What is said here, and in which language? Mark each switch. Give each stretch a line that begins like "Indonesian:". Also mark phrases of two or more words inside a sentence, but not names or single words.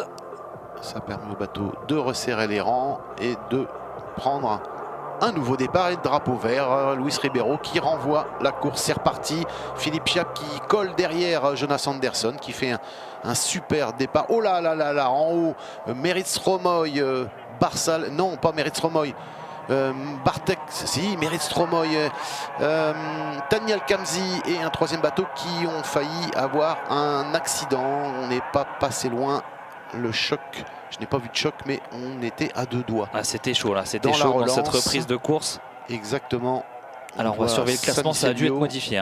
French: Ça permet au bateau de resserrer les rangs et de prendre un nouveau départ et de drapeau vert. Luis Ribeiro qui renvoie la course. C'est reparti. Philippe Chiappe qui colle derrière Jonas Anderson qui fait un super départ. Oh là là là là, en haut, Merit Stromoy, Barsal, non pas Merit Stromoy, Bartek, si, Merit Stromoy, Daniel Kamzi et un 3e bateau qui ont failli avoir un accident. On n'est pas passé loin. Le choc, je n'ai pas vu de choc, mais on était à 2 doigts. Ah, c'était chaud là, c'était chaud dans cette reprise de course. Exactement. Alors on va surveiller le classement, ça a dû être modifié.